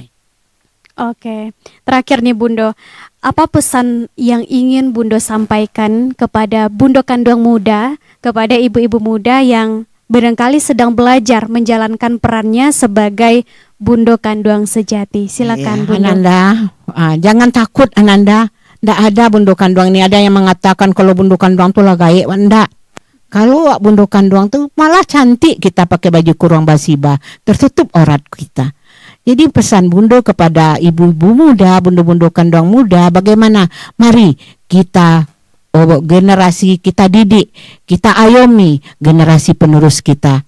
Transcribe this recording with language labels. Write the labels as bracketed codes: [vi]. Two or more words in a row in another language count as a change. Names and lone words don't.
[id] Oke, terakhir nih Bundo, apa pesan yang ingin Bundo sampaikan kepada Bundo Kanduang muda, kepada ibu-ibu muda yang barangkali sedang belajar menjalankan perannya sebagai Bundo Kanduang sejati? Silakan Bundo. Ananda, jangan takut Ananda, ndak ada Bundo Kanduang ini. Ada yang mengatakan kalau Bundo Kanduang tuh lah gaib, ndak. Kalau Bundo Kanduang tuh malah cantik, kita pakai baju kurung basiba, tertutup aurat kita. Jadi pesan Bundo kepada ibu-ibu muda, Bundo-Bundo Kanduang muda, bagaimana? Mari kita generasi kita didik, kita ayomi generasi penerus kita.